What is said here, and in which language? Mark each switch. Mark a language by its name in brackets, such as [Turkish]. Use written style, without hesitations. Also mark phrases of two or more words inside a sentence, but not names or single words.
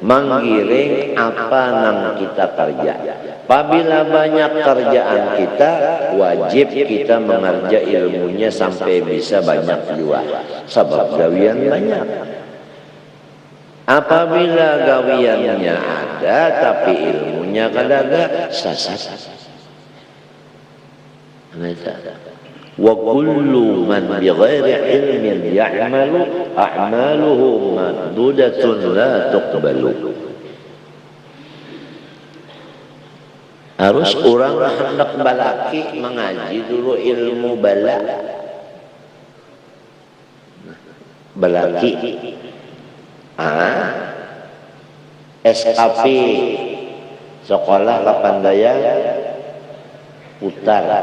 [Banjar] Menggiring apa nang kita kerja. Apabila banyak kerjaan kita, wajib kita mengerja ilmunya sampai bisa banyak juga. Sebab gawian banyak. Apabila gawiannya ada tapi ilmunya kadaga sasat. [Arabic] وكل من بغير علم يعمل أعماله مردودة لا تقبل. [Banjar] Harus orang hendak balaki mengaji dulu ilmu balaki. SKP sekolah kepandaian putar.